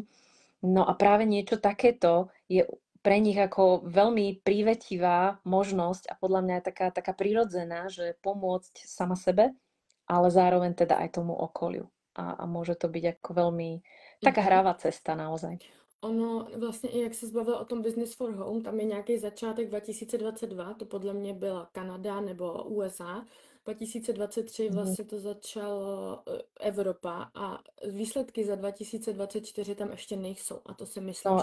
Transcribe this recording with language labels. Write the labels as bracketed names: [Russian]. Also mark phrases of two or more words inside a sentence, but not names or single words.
[Slovak] No a práve niečo takéto je pre nich ako veľmi prívetivá možnosť a podľa mňa je taká prirodzená, že pomôcť sama sebe, ale zároveň teda aj tomu okoliu. A môže to byť ako veľmi taká Mhm. hravá cesta naozaj. [Czech] Ono vlastně i jak se zbavil o tom Business for Home, tam je nějaký začátek 2022, to podle mě byla Kanada nebo USA. 2023 Mhm. vlastně to začalo Evropa a výsledky za 2024 tam ještě nejsou. A to si myslím,